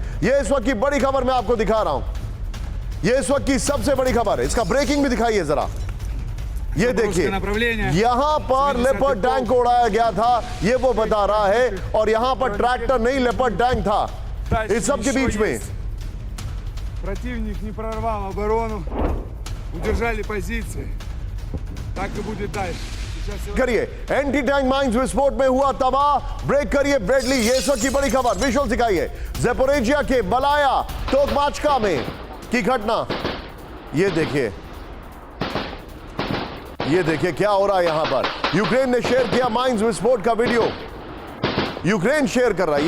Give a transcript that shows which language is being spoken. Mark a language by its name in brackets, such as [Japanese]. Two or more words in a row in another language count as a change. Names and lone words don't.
[Hindi] ये इस वक्त की बड़ी खबर मैं आपको दिखा रहा हूं, ये इस वक्त की सबसे बड़ी खबर है। इसका ब्रेकिंग भी दिखाइए जरा। ये देखिए, यहां पर [English] Leopard tank [Hindi] को उड़ाया गया था, ये वो बता रहा है, और यहां पर ट्रैक्टर नहीं [English] Leopard tank [Hindi] था। इस सब के बीच में [Russian] противник не прорвал оборону, удержали позиции. Так и будет дальше. [Hindi] करिए, [English] anti tank mines [Hindi] विस्फोट में हुआ तबाह। ब्रेक करिए ब्रेडली, ये इस वक्त की बड़ी खबर। विजुअल दिखाइए ज़ेपोरिज्जिया के बलाया तोकमाचका में की घटना। ये देखिए, ये देखिए क्या हो रहा है यहां पर। यूक्रेन ने शेयर किया माइंस विस्फोट का वीडियो, यूक्रेन शेयर कर रहा है।